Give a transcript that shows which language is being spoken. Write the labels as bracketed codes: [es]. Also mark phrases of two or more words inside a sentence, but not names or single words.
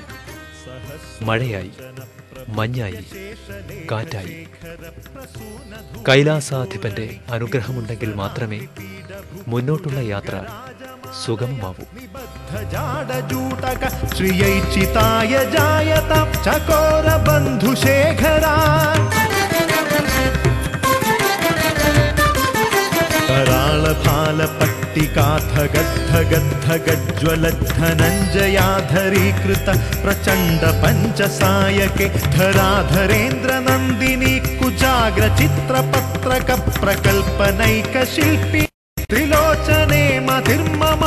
[ml] മഴയായി, മഞ്ഞായി, കാറ്റായി. കൈലാസാധിപന്റെ അനുഗ്രഹമുണ്ടെങ്കിൽ മാത്രമേ മുന്നോട്ടുള്ള യാത്ര സുഗമമാവൂ. [sa] ശ്രീയൈച്ചിതായ ജായത ചകോര ബന്ധുശേഖരാ. कराळफालपट्टिकाधगद्धगद्धगज्ज्वलद्धनञ्जयाधरीकृत प्रचण्ड पञ्चसायके धराधरेन्द्र नन्दिनी कुजाग्रचित्रपत्रक प्रकल्पनैकशिल्पी त्रिलोचने मतिर्ममा.